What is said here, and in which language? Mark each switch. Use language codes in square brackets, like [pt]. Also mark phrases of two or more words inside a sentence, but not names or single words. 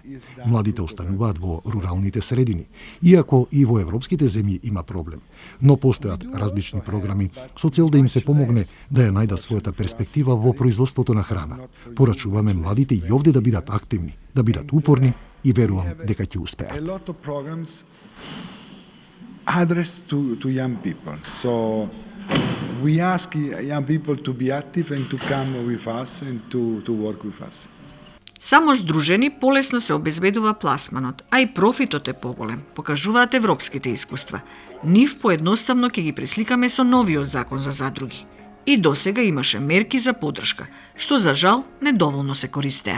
[mk] Младите остануваат во руралните средини, иако и во европските земји има проблем. Но постојат различни програми со цел да им се помогне да ја најдат својата перспектива во производството на храна. Порачуваме младите и овде да бидат активни, да бидат упорни и верувам дека ќе успеат. [en] Address to young people. So we ask young people to be active and to come with us and to work with us. [mk] Само здружени полесно се обезбедува пласманот, а и профитот е поголем, покажуваат европските искуства. Нив поедноставно ќе ги пресликаме со новиот закон за задруги. И досега имаше мерки за поддршка, што за жал недоволно се користеа.